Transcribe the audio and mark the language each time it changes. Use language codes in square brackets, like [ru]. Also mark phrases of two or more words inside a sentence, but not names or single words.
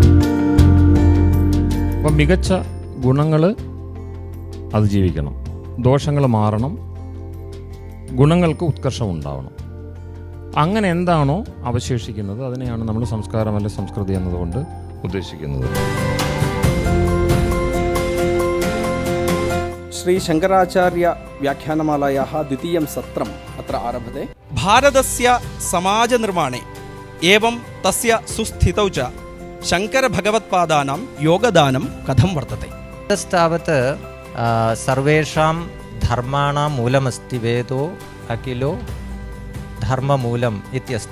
[ml] അപ്പം മികച്ച ഗുണങ്ങൾ അതിജീവിക്കണം, ദോഷങ്ങൾ മാറണം, ഗുണങ്ങൾക്ക് ഉത്കർഷം ഉണ്ടാവണം. അങ്ങനെ എന്താണോ അവശേഷിക്കുന്നത് അതിനെയാണ് നമ്മൾ സംസ്കാരം അല്ലെ സംസ്കൃതി എന്നതുകൊണ്ട് ഉദ്ദേശിക്കുന്നത്. [sa] ശ്രീ ശങ്കരാചാര്യ വ്യാഖ്യാനമാലായാः द्वितीयं सत्रम् अत्र आरभते. भारतस्य समाजनिर्माणे एवं तस्य सुस्थितौ च शङ्करभगवत्पादानां योगदानं कथं वर्तते? तावत् सर्वेषां धर्माणां मूलमस्ति वेदो अखिलो धर्ममूलम् इत्यस्ति.